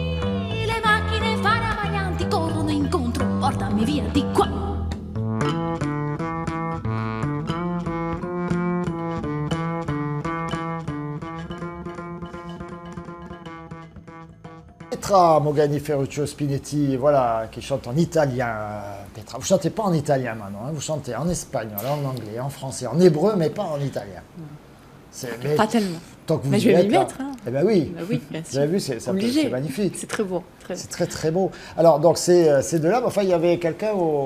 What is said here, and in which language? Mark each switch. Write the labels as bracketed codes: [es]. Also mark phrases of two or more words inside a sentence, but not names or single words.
[it] Sì, portarmi via di qua. [fr] Petra Mogani Ferruccio Spinetti, voilà, qui chante en italien. Petra, vous chantez pas en italien maintenant, hein, vous chantez en espagnol, en anglais, en français, en hébreu, mais pas en italien. Mais pas tellement. Tant que vous mais je vais m'y mettre. Hein. Eh ben oui. Bah oui, bien sûr. Vous avez vu, c'est magnifique. C'est très beau. C'est très très beau. Alors donc c'est de là, mais enfin il y avait quelqu'un au.